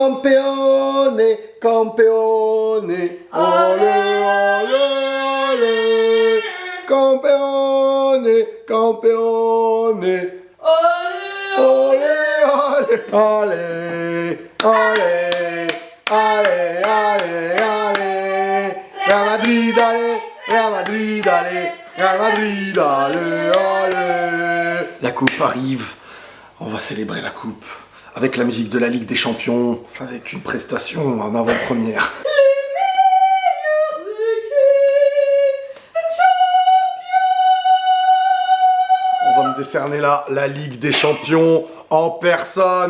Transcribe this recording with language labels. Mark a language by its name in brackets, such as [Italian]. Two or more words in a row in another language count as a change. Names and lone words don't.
[Spanish] Campeone, campeone, ole, ole, ole. Campeone, campeone, ole, ole, ole, ole, ale, ale, ale. [French] Real Madrid, allez, Real Madrid, allez, Real Madrid, allez, allez. La coupe arrive, on va célébrer la coupe. Avec la musique de la Ligue des Champions, avec une prestation en avant-première. On va me décerner là la Ligue des Champions en personne.